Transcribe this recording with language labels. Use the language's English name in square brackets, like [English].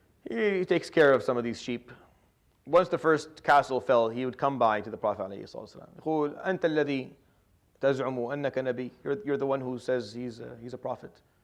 [English] He takes care of some of these sheep. Once the first castle fell, he would come by to the Prophet ﷺ. [Arabic] يقول أنت الذي تزعم أنك نبي. [English] You're the one who says he's a prophet.